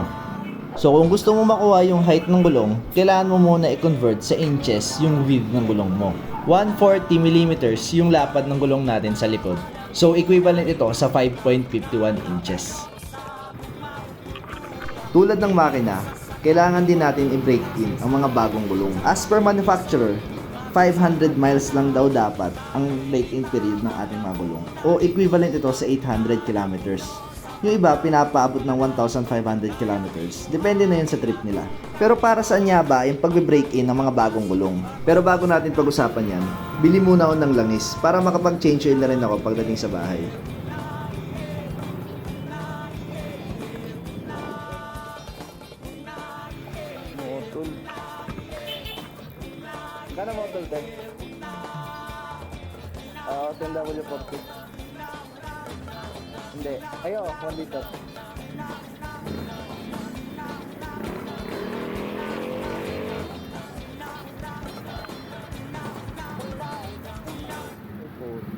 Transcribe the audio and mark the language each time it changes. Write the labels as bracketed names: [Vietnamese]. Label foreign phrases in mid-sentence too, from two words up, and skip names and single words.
[Filipino] So kung gusto mo makuha yung height ng gulong, kailangan mo muna i-convert sa inches yung width ng gulong mo. 140 millimeters yung lapad ng gulong natin sa likod. So equivalent ito sa 5.51 inches. Tulad ng makina, kailangan din natin i-break in ang mga bagong gulong. [English] As per manufacturer, [Filipino] 500 miles lang daw dapat ang break-in period ng ating mga gulong. O equivalent ito sa 800 kilometers. Yung iba, pinapaabot ng 1,500 kilometers. Depende na yun sa trip nila. Pero para saan nga ba yung pagbe-break-in ng mga bagong gulong? Pero bago natin pag-usapan yan, bili muna ako ng langis para makapag- [English] change oil [Filipino] na rin ako pagdating sa bahay. Motol. Kano motol din? 10W40. Hindi. Ayo, 1 liter. Puta.